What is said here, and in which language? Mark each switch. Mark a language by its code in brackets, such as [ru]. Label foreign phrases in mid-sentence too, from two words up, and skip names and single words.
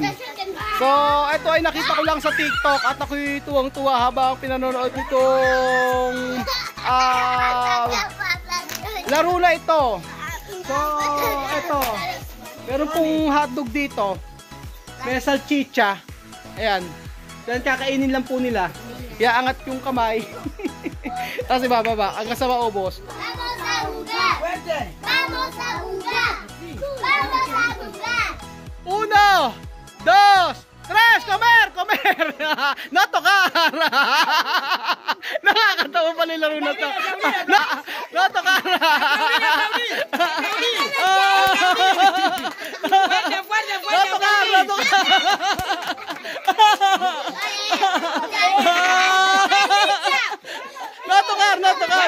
[tl] So ito ay nakita ko lang sa TikTok at ako'y tuwang-tuwa habang pinanonood nitong laro na ito. So, ito. Meron pong hotdog dito. May salchicha. Ayan. Then kakainin lang po nila. Iaangat yung kamay. Tapos ibababa. Hanggang sa maubos. [es] Vamos a jugar. Vamos a jugar. Vamos a jugar. 1, 2, 3. Comer! Comer! No tocar! [tl] Nakakatawa pala yung laro na to. [es] No tocar! No tocar! No tocar! No tocar! No tocar!